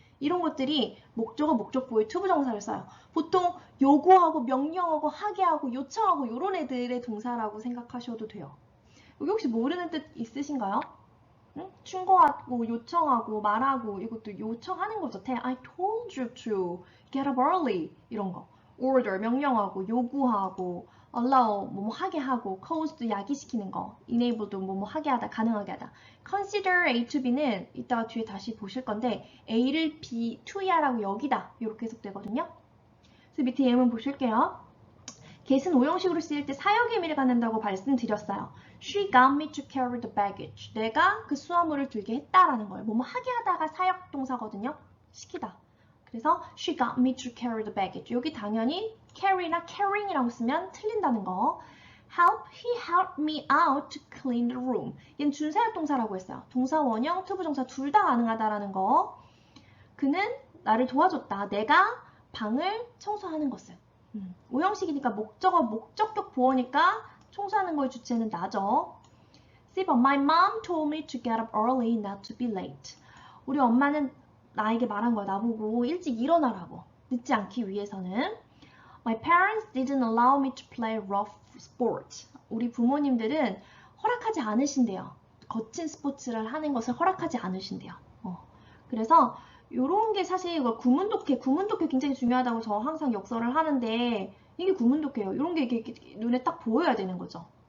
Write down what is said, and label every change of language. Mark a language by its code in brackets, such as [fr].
[ko] 이런 것들이 목적어, 목적보호의 투부정사를 써요. 보통 요구하고, 명령하고, 하게 하고, 요청하고 이런 애들의 동사라고 생각하셔도 돼요. 여기 혹시 모르는 뜻 있으신가요? 응? 충고하고, 요청하고, 말하고 이것도 요청하는 거죠. [en] I told you to get up early [ko] 이런 거. order, 명령하고, 요구하고, allow, 뭐뭐 하게 하고, cause도 야기시키는 거, enable도 뭐뭐 하게 하다, 가능하게 하다. consider A to B는 이따가 뒤에 다시 보실 건데 A를 B, to야 라고 여기다 이렇게 해석되거든요. 그래서 밑에 예문 보실게요. get은 5형식으로 쓰일 때 사역의 의미를 갖는다고 말씀드렸어요. [en] She got me to carry the baggage. [ko] 내가 그 수화물을 들게 했다라는 거예요. 뭐뭐 하게 하다가 사역 동사거든요. 시키다. 그래서 [en] she got me to carry the baggage. [ko] 여기 당연히 carry나 carrying이라고 쓰면 틀린다는 거. [en] help, he helped me out to clean the room. [ko] 얘는 준사역 동사라고 했어요. 동사 원형, 투부정사 둘 다 가능하다라는 거. 그는 나를 도와줬다. 내가 방을 청소하는 것을. 5형식이니까 목적어, 목적격 보어니까 청소하는 거의 주체는 나죠. [en] See, but my mom told me to get up early, not to be late. [ko] 우리 엄마는 나에게 말한 거야. 나보고 일찍 일어나라고. 늦지 않기 위해서는. [en] My parents didn't allow me to play rough sports. [ko] 우리 부모님들은 허락하지 않으신대요. 거친 스포츠를 하는 것을 허락하지 않으신대요. 그래서 요런 게 사실 구문독해 굉장히 중요하다고 저 항상 역설을 하는데 이게 구문독해요. 이런 게 이렇게 눈에 딱 보여야 되는 거죠.